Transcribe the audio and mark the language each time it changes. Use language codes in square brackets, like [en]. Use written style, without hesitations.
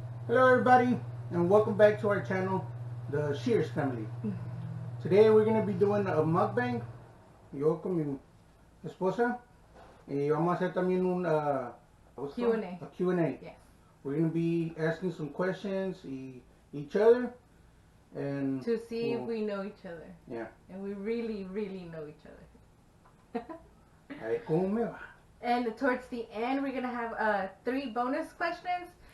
[en] Hello everybody and welcome back to our channel, the Shears family. Today we're going to be doing a mukbang, [es] yo con mi esposa, y vamos a hacer también un [en] Q&A. a Q&A. Yes. We're going to be asking some questions each other and To see if we know each other. Yeah. And we really, really know each other. [es] A ver cómo me va. [en] And towards the end, we're going to have 3 bonus questions.